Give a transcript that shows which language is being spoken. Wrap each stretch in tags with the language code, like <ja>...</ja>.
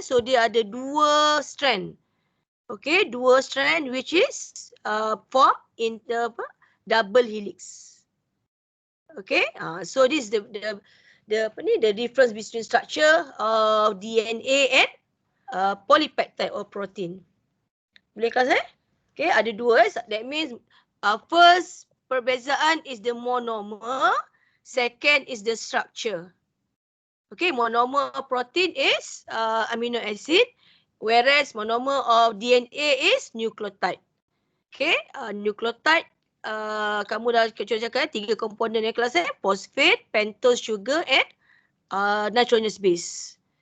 <ms>So dia ada dua strand. Okay, dua strand</ms> <en>which is form in the double helix. Okay, so this is the difference between structure of DNA and polypeptide or protein.</en> <ms>Boleh kelas Okay, ada dua.</ms> <en>That means first perbezaan is the monomer, second is the structure. Okay, monomer of protein is amino acid, whereas monomer of DNA is nucleotide.</en> <ms>Okay, nucleotide kamu dah cakap 3 komponen yang kelas</ms> <en>phosphate, pentose sugar and nitrogenous base.</en>